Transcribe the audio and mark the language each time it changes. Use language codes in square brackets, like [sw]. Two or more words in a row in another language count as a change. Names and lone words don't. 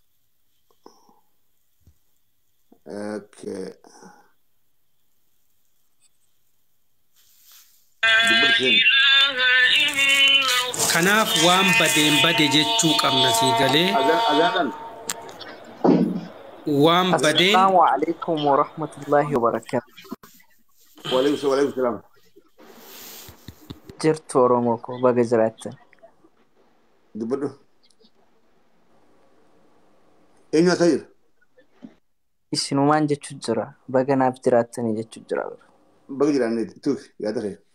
[om] Okay. Kanaaf waan badeen bade jechuu qabna sii galee. Azaadan. Waan badeen. [ar] السلام عليكم ورحمة الله وبركاته. وعليكم السلام. [om] Jirtu Oromoo ko baga jiraattan. Dubbadhu. Eenyu asayir? Isinumaan jechuu jira. Baga naaf jiraattanii jechuu jira. Baga jiraannee tuuf yaada kee.